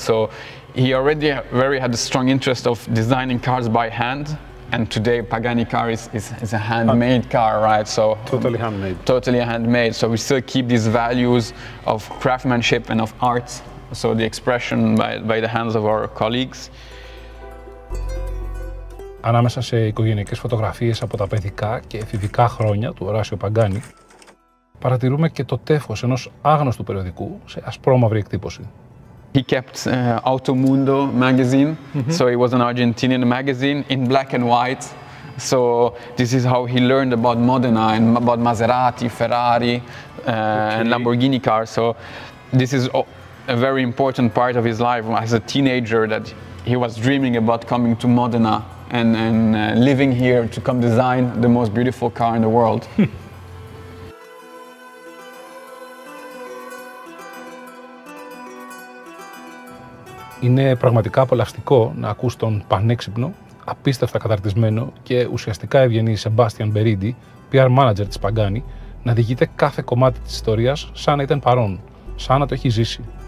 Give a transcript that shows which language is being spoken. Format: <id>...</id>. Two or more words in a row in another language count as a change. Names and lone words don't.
<en>So he already had a strong interest of designing cars by hand, and today Pagani car is a handmade car, right? So totally handmade. Totally handmade. So we still keep these values of craftsmanship and of art. So the expression by the hands of our colleagues.</en> <el>Ανάμεσα σε οικογενειακές φωτογραφίες από τα παιδικά και εφηβικά χρόνια του Horacio Pagani, παρατηρούμε και το τεύχος ενός άγνωστου περιοδικού σε ασπρόμαυρη εκτύπωση.</el> <en>He kept Automundo magazine, so it was an Argentinian magazine in black and white. So this is how he learned about Modena and about Maserati, Ferrari, and Lamborghini cars. So this is a very important part of his life as a teenager, that he was dreaming about coming to Modena and living here to come design the most beautiful car in the world.</en> <el>Είναι πραγματικά απολαυστικό να ακούς τον πανέξυπνο, απίστευτα καταρτισμένο και ουσιαστικά ευγενή Sebastian Beridi,</el> <en>PR manager</en> <el>της Pagani, να διηγείται κάθε κομμάτι της ιστορίας σαν να ήταν παρόν, σαν να το έχει ζήσει.</el>